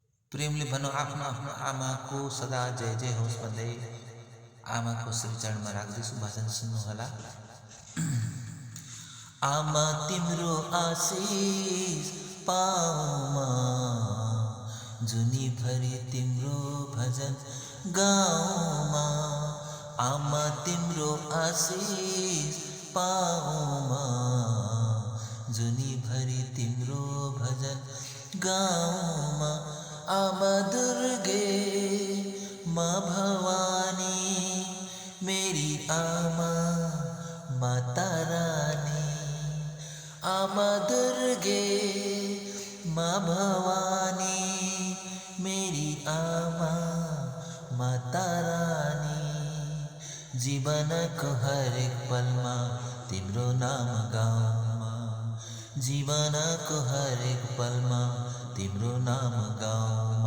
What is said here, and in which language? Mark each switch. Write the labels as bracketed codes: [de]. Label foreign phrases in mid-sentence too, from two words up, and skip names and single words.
[ne] प्रेमले भनौँ आफ्नो आफ्नो आमाको सदा जय जय होस् भन्दै आमाको श्रीचरणमा राख्दैछु। भजन सुन्नुहोला। आमा तिम्रो आशिष पाऊमा, जुनीभरि तिम्रो भजन गाउँमा। आमा तिम्रो आशिष पाऊमा, जुनीभरि तिम्रो भजन गाउँमा। आमा दुर्गे माँ भवानी, मेरी आमा [hi] माता रानी। [ne] आमा दुर्गे माँ भवानी, मेरी आमा [hi] माता रानी। [ne] जीवनको हरेक पलमा तिम्रो नाम गाउँमा, जीवनको हरेक पलमा तिम्रो नाम गाउँमा।